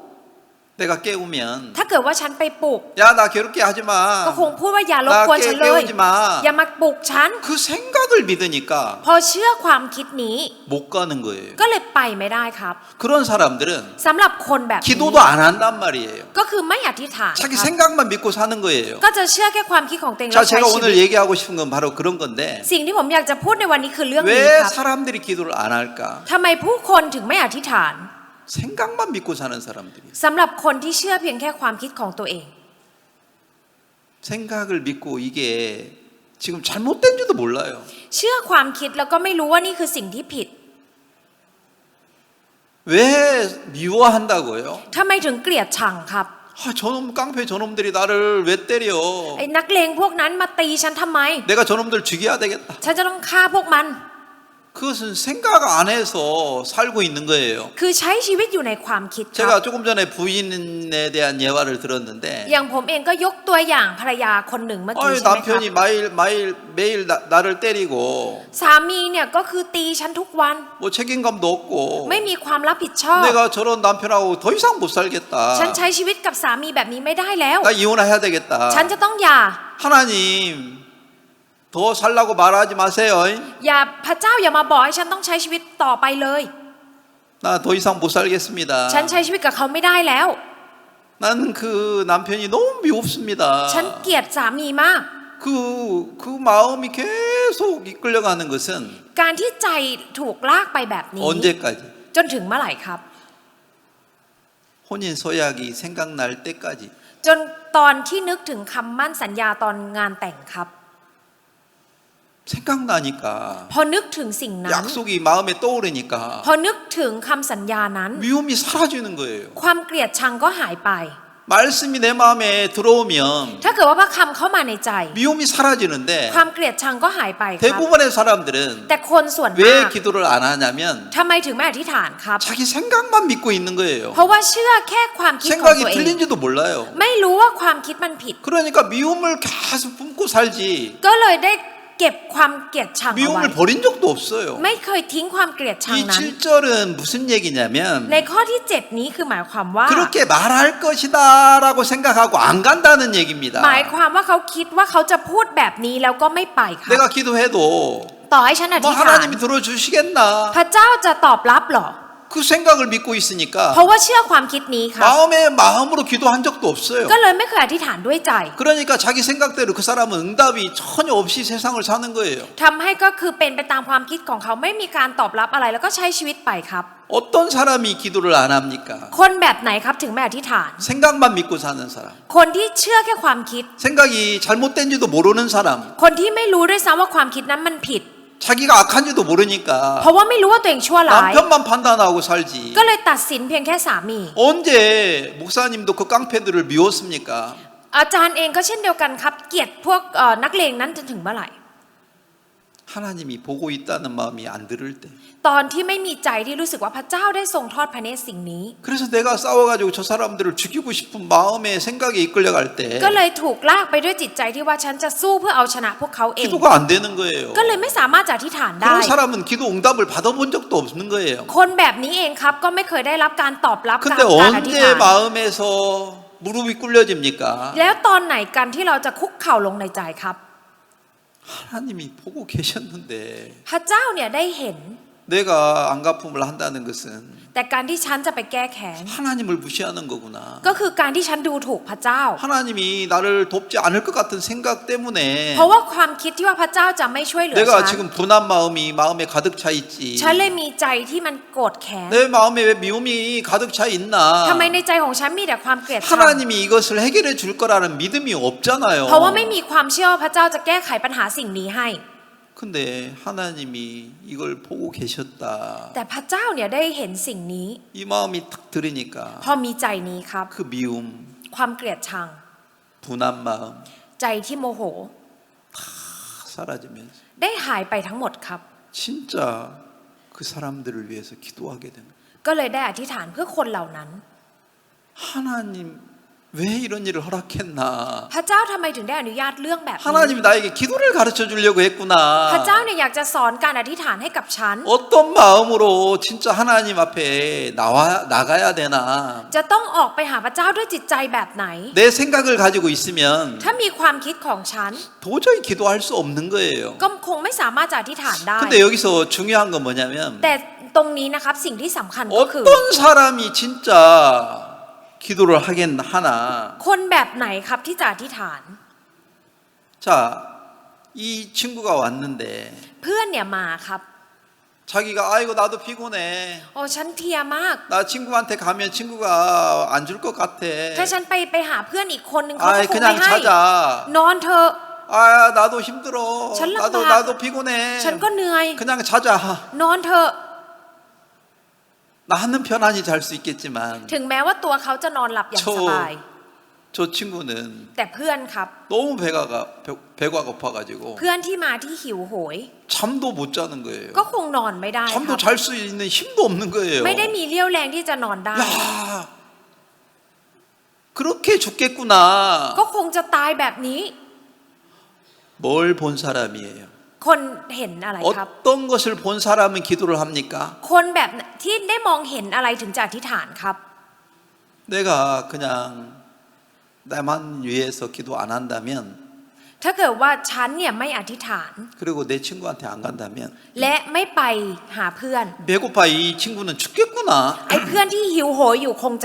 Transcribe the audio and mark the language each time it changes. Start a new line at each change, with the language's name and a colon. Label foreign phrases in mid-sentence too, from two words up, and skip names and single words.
Korean: 내가 깨우면
Thai: ถ้าเกิดว่าฉันไปปลุก
Korean: 야 나 괴롭게 하지
Thai: ก็ค
Korean: 마.
Thai: งพูดว่าอย่ารบกวนฉันเลย
Korean: 깨우지 마.
Thai: อย่ามาปลุกฉัน
Korean: 그 생각을 믿으니까
Thai: พอเชื่อความคิดนี้
Korean: 못 가는 거예요.
Thai: ก็เลยไปไม่ได้ครับ
Korean: 그런 사람들은
Thai: สำหรับคนแบบนี้
Korean: 기도도 안 한단 말이에요.
Thai: ก็คือไม่อธิษฐาน
Korean: 자기
Thai: ครับ
Korean: 생각만 믿고 사는 거예요.
Thai: ก็จะเชื่อแค่ความคิดของตัวเอง
Korean: 자,
Thai: แล้วใช้
Korean: 제가
Thai: ชี
Korean: 오늘
Thai: วิต
Korean: 얘기하고 싶은 건 바로 그런 건데
Thai: สิ่งที่ผมอยากจะพูดในวันนี้คือเรื่องนี้
Korean: 왜
Thai: ครับ
Korean: 사람들이 기도를 안 할까?
Thai: ทำไมผู้คนถึงไม่อธิษฐาน
Korean: 생각만 믿고 사는 사람들이
Thai: สำหรับคนที่เชื่อเพียงแค่ความคิดของตัวเอง
Korean: 생각을 믿고 이게 지금 잘못된 줄도 몰라요.
Thai: เชื่อความคิดแล้วก็ไม่รู้ว่านี่คือสิ่งที่ผิด
Korean: 왜 미워한다고요?
Thai: ทำไมถึงเกลียดชังครับ
Korean: 저놈 깡패 저놈들이 나를 왜 때려?
Thai: ไอ้นักเลงพวกนั้นมาตีฉันทำไม
Korean: 내가 저놈들 죽여야 되겠다.
Thai: ฉันจะต้องฆ่าพวกมัน
Korean: 그것은 생각 안에서 살고 있는 거예요.
Thai: คือใช้ชีวิตอยู่ในความคิดครับ
Korean: 제가 조금 전에 부인에 대한 예화를 들었는데
Thai: อย่างผมเองก็ยกตัวอย่างภรรยาคนหนึ่งเมื่อกี้
Korean: 아니,
Thai: ใช่ไหมครับ
Korean: 남편이 매일 나를 때리고
Thai: สามีเนี่ยก็คือตีฉันทุกวัน
Korean: 뭐 책임감도 없고
Thai: ไม่มีความรับผิดชอบ
Korean: 내가 저런 남편하고 더 이상 못 살겠다.
Thai: ฉันใช้ชีวิตกับสามีแบบนี้ไม่ได้แล้ว
Korean: 나 이혼해야 되겠다.
Thai: ฉันจะต้องหย่า
Korean: 하나님 더 살라고 말하지 마세요.
Thai: อย่าพระเจ้าอย่ามาบอกให้ฉันต้องใช้ชีวิตต่อไปเลย
Korean: 나 더 이상 못 살겠습니다.
Thai: ฉันใช้ชีวิตกับเขาไม่ได้แล้ว
Korean: 나는 그 남편이 너무 미웠습니다.
Thai: ฉันเกลียดสามีมาก
Korean: 그 마음이 계속 이끌려가는 것은
Thai: การที่ใจถูกลากไปแบบนี้
Korean: 언제까지?
Thai: จนถึงเมื่อไหร่ครับ
Korean: 혼인 서약이 생각날 때까지.
Thai: จนตอนที่นึกถึงคำมั่นสัญญาตอนงานแต่งครับ
Korean: 생각나니까
Thai: พอนึกถึงสิ่งนั้น
Korean: 약속이 마음에 떠오르니까
Thai: พอนึกถึงคำสัญญานั้น
Korean: 미움이 사라지는 거예요.
Thai: ความเกลียดชังก็หายไป
Korean: 말씀이 내 마음에 들어오면
Thai: ถ้าเกิดว่าพระคำเข้ามาในใจ
Korean: 미움이 사라지는데
Thai: ความเกลียดชังก็หายไปครับ
Korean: 대부분의 사람들은
Thai: แต่คนส่วนมาก
Korean: 왜 기도를 안 하냐면
Thai: ทำไมถึงไม่อธิษฐานครับ
Korean: 자기 생각만 믿고 있는 거예요.
Thai: เพราะว่าเชื่อแค่ความคิดของ
Korean: 생각이
Thai: ตัวเอง
Korean: 틀린지도 몰라요.
Thai: ไม่รู้ว่าความคิดมันผิด
Korean: 그러니까 미움을 계속 품고 살지
Thai: ก็เลยได้เก็บความเกลียดชังเอาไว้
Korean: 미움을 버린 적도 없어요.
Thai: ไม่เคยทิ้งความเกลียดชัง
Korean: 이
Thai: นั้น
Korean: 7절은 무슨 얘기냐면
Thai: ในข้อที่ 7 นี้คือหมายความว่า
Korean: 그렇게 말할 것이다라고 생각하고 안 간다는 얘기입니다.
Thai: หมายความว่าเขาคิดว่าเขาจะพูดแบบนี้แล้วก็ไม่ไปครับ
Korean: 내가 기도해도
Thai: ต่อให้ฉันอ
Korean: 뭐
Thai: ธิษฐาน
Korean: 하나님이 들어주시겠나
Thai: พระเจ้าจะตอบรับเหรอ
Korean: 그 생각을 믿고 있으니까
Thai: เพราะว่าเชื่อความคิดนี้ครับ
Korean: 마음으로 기도한 적도 없어요.
Thai: ก็เลยไม่เคยอธิษฐานด้วยใจ
Korean: 그러니까 자기 생각대로 그 사람은 응답이 전혀 없이 세상을 사는 거예요.
Thai: ทำให้ก็คือเป็นไปตามความคิดของเขาไม่มีการตอบรับอะไรแล้วก็ใช้ชีวิตไปครับ
Korean: 어떤 사람이 기도를 안 합니까?
Thai: คนแบบไหนครับถึงไม่อธิษฐาน
Korean: 생각만 믿고 사는 사람.
Thai: คนที่เชื่อแค่ความคิด
Korean: 생각이 잘못된지도 모르는 사람.
Thai: คนที่ไม่รู้ด้วยซ้ำว่าความคิดนั้นมันผิด
Korean: 자기가 악한지도 모르니까
Thai: เพราะว่าไม่รู้ว่าตัวเองชั่วร้าย
Korean: 남편만 판단하고 살지.
Thai: ก็เลยตัดสินเพียงแค่สามี
Korean: 언제 목사님도 그 깡패들을 미웠습니까?
Thai: อาจารย์เองก็เช่นเดียวกันครับเกลียดพวกนักเลงนั้นจนถึงเมื่อไหร่
Korean: 하나님이 보고 있다는 마음이 안 들을 때.
Thai: ตอนที่ไม่มีใจที่รู้สึกว่าพระเจ้าได้ทรงทอดพระเนตรสิ่งนี้
Korean: 그래서 내가 싸워가지고 저 사람들을 죽이고 싶은 마음의 생각에 이끌려갈 때
Thai: ก็เลยถูกลากไปด้วยจิตใจที่ว่าฉันจะสู้เพื่อเอาชนะพวกเขาเอง
Korean: 기도가 안 되는 거예요.
Thai: ก็เลยไม่สามารถจะอธิษฐานได้
Korean: 그런 사람은 기도 응답을 받아본 적도 없는 거예요.
Thai: คนแบบนี้เองครับก็ไม่เคยได้รับการตอบรับการ
Korean: 근데
Thai: อธิษ
Korean: 언제
Thai: ฐาน
Korean: 마음에서 무릎이 꿇려집니까?
Thai: แล้วตอนไหนกันที่เราจะคุกเข่าลงในใจครับ
Korean: 하나님이 보고 계셨는데
Thai: พระเจ้าเนี่ยได้เห็น
Korean: 내가 안갚음을 한다는 것은
Thai: แต่การที่ฉันจะไปแก้แค้น
Korean: 하나님을 무시하는 거구나.
Thai: ก็คือการที่ฉันดูถูกพระเจ้า
Korean: 하나님이 나를 돕지 않을 것 같은 생각 때문에
Thai: เพราะว่าความคิดที่ว่าพระเจ้าจะไม่ช่วยเหลือ
Korean: 내가
Thai: ฉัน
Korean: 지금 분한 마음이 마음에 가득 차 있지.
Thai: ฉันเลยมีใจที่มันโกรธแค้น
Korean: 내 마음에 왜 미움이 가득 차 있나?
Thai: ทำไมในใจของฉันมีแต่ความเกลียดชัง
Korean: 하나님이 이것을 해결해 줄 거라는 믿음이 없잖아요.
Thai: เพราะว่าไม่มีความเชื่อว่าพระเจ้าจะแก้ไขปัญหาสิ่งนี้ให้
Korean: 근데 하나님이 이걸 보고 계셨다.
Thai: แต่พระเจ้าเนี่ยได้เห็นสิ่งนี้
Korean: 이 마음이 탁 들으니까
Thai: พอมีใจนี้ครับ
Korean: 그 미움,
Thai: ความเกลียดชัง
Korean: 분한 마음
Thai: ใจที่โมโห
Korean: 다 사라지면서
Thai: ได้หายไปทั้งหมดครับ
Korean: 진짜 그 사람들을 위해서 기도하게 됩니다.
Thai: ก็เลยได้อธิษฐานเพื่อคนเหล่านั้น
Korean: 하나님 왜 이런 일을 허락했나?
Thai: พระเจ้าทำไมถึงได้อนุญาตเรื่องแบบนี้
Korean: 하나님이 나에게 기도를 가르쳐 주려고
Thai: พระ
Korean: 했구나.
Thai: เจ้าเนี่ยอยากจะสอนการอธิษฐานให้กับฉัน
Korean: 어떤 마음으로 진짜 하나님 앞에 나가야 되나?
Thai: จะต้องออกไปหาพระเจ้าด้วยจิตใจแบบไหน
Korean: 내 생각을 가지고 있으면
Thai: ถ้ามีความคิดของฉัน
Korean: 도저히 기도할 수 없는 거예요.
Thai: ก็คงไม่สามารถจะอธิษฐานได้
Korean: 근데 여기서 중요한 건 뭐냐면
Thai: แต่ตรงนี้นะครับสิ่งที่สำคัญก็คือ
Korean: 어떤 사람이 진짜 기도를 하긴 하나?
Thai: คนแบบไหนครับที่จะอธิษฐาน
Korean: 자, 이 친구가 왔는데
Thai: เพื่อนเนี่ยมาครับ
Korean: 자기가 아이고 나도 피곤해.
Thai: โอ้ฉันเพลียมาก
Korean: 나 친구한테 가면 친구가 안 줄 것 같아.
Thai: ถ้าฉันไปหาเพื่อนอีกคนนึงเขาก็
Korean: 아이
Thai: คงไม่
Korean: 그냥
Thai: ให้
Korean: 자자.
Thai: นอนเถอะ
Korean: 아 나도 힘들어. 잘 나도 나가. 나도 피곤해.
Thai: ฉันก็เหนื่อย
Korean: 그냥 자자.
Thai: นอนเถอะ
Korean: 나는 편안히 잘 수 있겠지만
Thai: ถึงแม้ว่าตัวเขาจะนอนหลับอย่างสบาย
Korean: 저 친구는
Thai: แต่เพื่อนครับ
Korean: 너무 배가 고파가지고
Thai: เพื่อนที่มาที่หิวโหย
Korean: 잠도 못 자는 거예요.
Thai: ก็คงนอนไม่ได้ครับ
Korean: 잠도 잘 수 있는 힘도 없는 거예요.
Thai: ไม่ได้มีเรี่ยวแรงที่จะนอนได้
Korean: 야, 그렇게 죽겠구나.
Thai: ก็คงจะตายแบบนี้
Korean: 뭘 본 사람이에요?
Thai: คนเห็นอะไรครับ
Korean: 어떤 것을 본 사람은 기도를 합니까?
Thai: คนแบบที่ได้มองเห็นอะไรถึงจะอธิษฐานครับ
Korean: 내가 그냥 나만 위해서 기도 안 한다면
Thai: ถ้าเกิดว่าฉันเนี่ยไม่อธิษฐาน
Korean: 그리고 내 친구한테 안 간다면
Thai: และไม่ไปหาเพื่อน
Korean: 배고파 이 친구는 죽겠구나.
Thai: ไอ้เพื่อนที่หิวโหยอยู่คงจะตาย